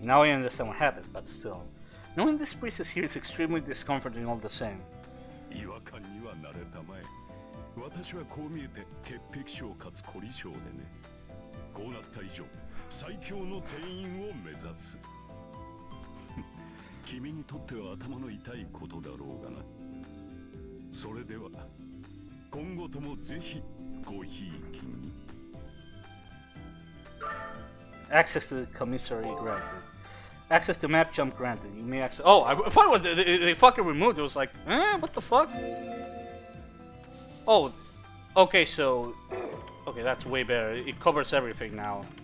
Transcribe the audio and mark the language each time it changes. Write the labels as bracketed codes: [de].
[en] Now I understand what happened, but still. Knowing this priest is here is extremely discomforting all the same. [ja] 違和感には慣れたまえ。私はこう見えて潔癖症かつ凝り性でね。こうなった以上、最強の店員を目指す。君にとっては頭の痛いことだろうがな。それでは今後ともぜひごひいきに。 [en] Access to the commissary granted. Access to map jump granted. You may access. Oh, I thought what they fucking removed. It was like, what the fuck? Oh, okay, so okay, that's way better. It covers everything now.